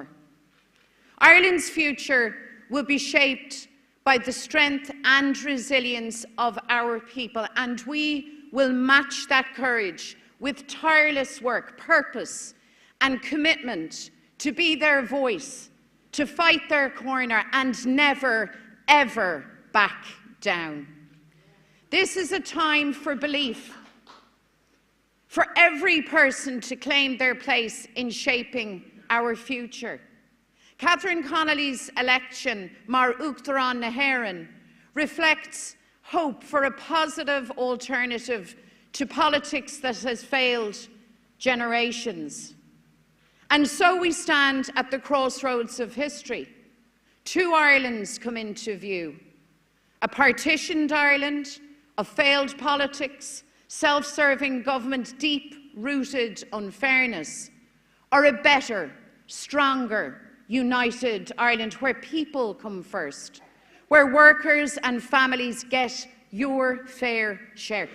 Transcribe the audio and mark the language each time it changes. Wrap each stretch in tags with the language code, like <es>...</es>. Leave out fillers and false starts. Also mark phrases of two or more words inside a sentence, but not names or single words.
<en>Ireland's future will be shaped by the strength and resilience of our people, and we will match that courage with tireless work, purpose, and commitment to be their voice, to fight their corner, and never, ever back down. This is a time for belief, for every person to claim their place in shaping our future. Catherine Connolly's election,</en> <ga>Mar Uachtarán na hÉireann,</ga> <en>reflects hope for a positive alternative to politics that has failed generations. And so we stand at the crossroads of history. Two Irelands come into view: a partitioned Ireland of failed politics, self-serving government, deep-rooted unfairness, or a better, stronger, united Ireland where people come first, where workers and families get your fair share.</en>